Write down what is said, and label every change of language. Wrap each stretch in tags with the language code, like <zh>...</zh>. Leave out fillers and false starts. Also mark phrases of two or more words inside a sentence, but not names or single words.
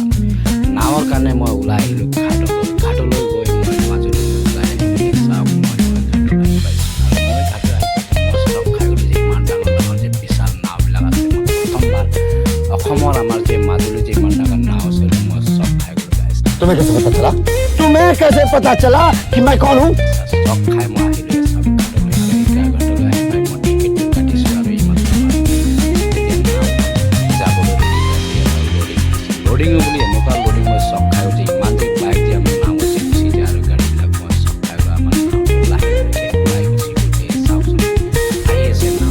<as>নাৱৰ কাৰণে মই ওলাই আহিলোঁ ঘাটলৈ গৈ মই মাজুলী ওলাই আহিলোঁ। চাওক মই ঘাটত আহি পাইছোঁ আৰু মই ঘাটত আহি মই চব খাই গ'লোঁ যে ইমান ডাঙৰ ডাঙৰ যে বিশাল নাওবিলাক আছে। মই প্ৰথমবাৰ অসমৰ আমাৰ যে মাজুলী যে ইমান ডাঙৰ নাও আছে মই চব খাই গ'লোঁ গাইজ।</as> <hi>तुम्हें कैसे पता चला? तुम्हें कैसे पता चला कि मैं कौन हूँ?</hi> <as>চব খাই মই আহিলোঁ চব ঘাটলৈ আহি পাই মই টিকেটটো কাটিছোঁ আৰু ইমান যাবলৈ লডিঙো বুলি এনেকুৱা লডিং মই চব খাই যে ইমান যে বাইক যে আমাৰ নাও যে গুচি যায় আৰু গাড়ীবিলাক মই চব খাই গ'লোঁ। আমাৰ লাহে ওলাই গুচি গ'ল। চাওকচোন আহি আছে নাও।</as>